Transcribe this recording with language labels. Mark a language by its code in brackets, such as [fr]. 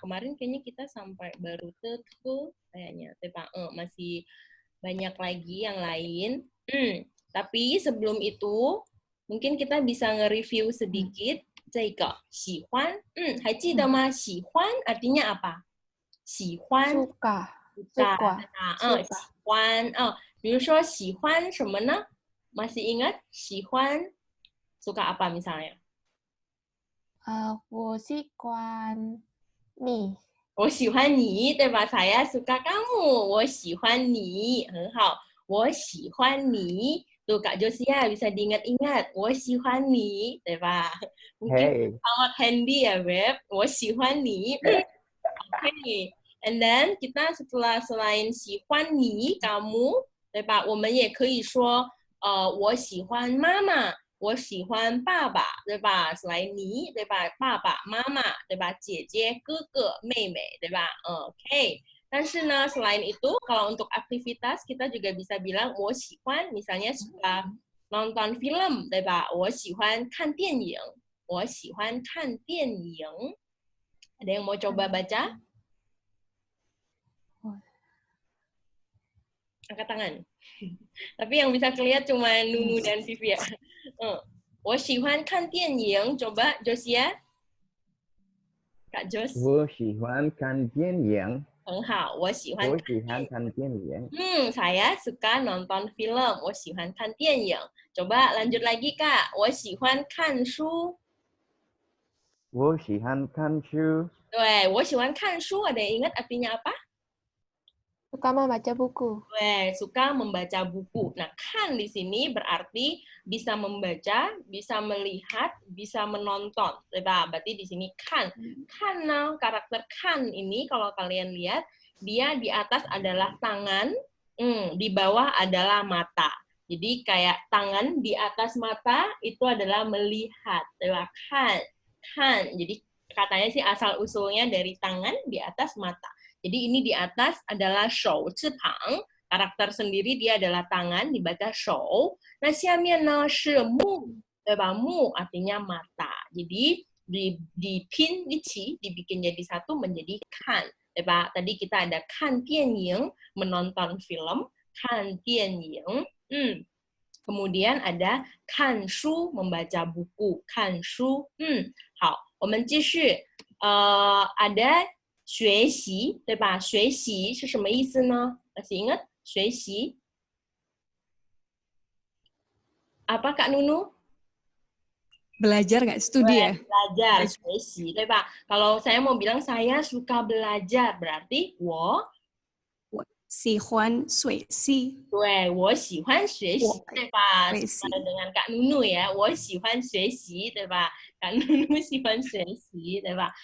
[id] Kemarin kayaknya kita sampai baru tuh kayaknya, 对吧？ masih banyak lagi yang lain. Tapi sebelum itu, mungkin kita bisa nge-review sedikit. [zh] 这个喜欢，还记得吗？ [id] 喜欢 artinya apa？ [zh] 喜欢 [id] Suka. [zh] 对吧？喜欢比如说喜欢什么呢？ [id] Masih ingat 喜欢 suka apa misalnya？ [zh] 我喜欢你。我喜欢你，对吧？ [id] Saya suka kamu， [zh] 我喜欢你，很好。我喜欢你， [id] tuh Kak Josia bisa diingat-ingat， [zh] 我喜欢你，对吧？ [id] Mungkin sangat handy ya, Beb. [zh] 我喜欢你。 [en] Okay. And then [id] kita selain 喜欢你 kamu， 对吧？ [zh] 我们也可以说我喜欢妈妈，我喜欢爸爸，对吧？ selain 你，对吧？爸爸妈妈，对吧？姐姐哥哥妹妹，对吧？Oke. 但是呢 [id] selain itu kalau untuk aktivitas kita juga bisa bilang 我喜欢 misalnya suka nonton film， 对吧？ [zh] 我喜欢看电影， 我喜欢看电影。 [id] Ada yang mau coba baca? Angkat tangan. Tapi yang bisa kelihatan cuma Nunu dan Vivi ya. [zh] 我喜欢看电影 coba Josia. [id] Kak Jos. [zh] 我喜欢看电影。很好，我喜欢看电影。 [id] saya suka nonton film. [zh] 我喜欢看电影。 [id] Coba lanjut lagi Kak. [zh] 我喜欢看书。我喜欢看书。对，我喜欢看书 [id] ada yang ingat artinya apa? Suka membaca buku. Suka membaca buku. Nah, kan di sini berarti bisa membaca, bisa melihat, bisa menonton. Berarti di sini kan. Kan, karakter kan ini kalau kalian lihat, dia di atas adalah tangan, di bawah adalah mata. Jadi kayak tangan di atas mata itu adalah melihat. Kan. Kan. Jadi katanya sih asal usulnya dari tangan di atas mata. Jadi ini di atas adalah shou, cipang. Karakter sendiri dia adalah tangan, dibaca shou. [zh] Nah, 下面呢是目，对吧？ [id] 目 artinya mata. Jadi dipin, dibikin jadi satu menjadi kan, 对吧？ Tadi kita ada kan 电影, menonton film, kan 电影. Kemudian ada kan shu, membaca buku, kan shu. [zh] 好，我们继续。ada 学习，对吧？学习是什么意思呢？ [id] Masih ingat 学习 apa Kak Nunu? Belajar nggak? Studi ya? [zh] Belajar, 学习，对吧？ [id] Kalau saya mau bilang saya suka belajar, berarti 我 [zh] 喜欢学习。对，我喜欢学习，对吧？学习 [id] dengan Kak Nunu ya， [zh] 我喜欢学习，对吧？ Kak Nunu 喜欢学习，对吧？